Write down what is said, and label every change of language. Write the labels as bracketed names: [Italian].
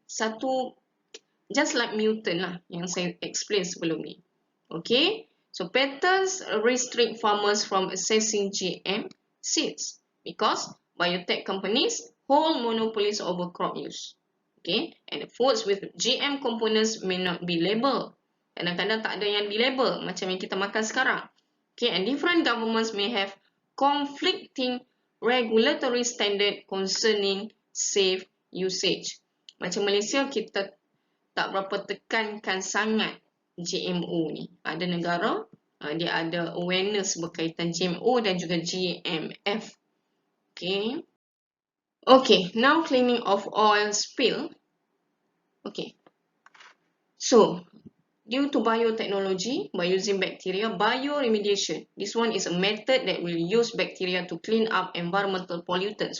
[Malay] Satu, [English] just like mutant [Malay] lah yang saya explain sebelum ni. Okay. [English] So patents restrict farmers from accessing GM seeds because biotech companies hold monopolies over crop use. Okay. And the foods with GM components may not be labelled. [Malay] Kadang-kadang tak ada yang di-label macam yang kita makan sekarang. Okay. [English] And different governments may have conflicting regulatory standard concerning safe usage. [Malay] Macam Malaysia, kita tak berapa tekankan sangat GMO ni. Ada negara, dia ada awareness berkaitan GMO dan juga GMF. Okay. [English] Okay, now cleaning of oil spill. Okay. So, due to biotechnology, by using bacteria, bioremediation. This one is a method that will use bacteria to clean up environmental pollutants.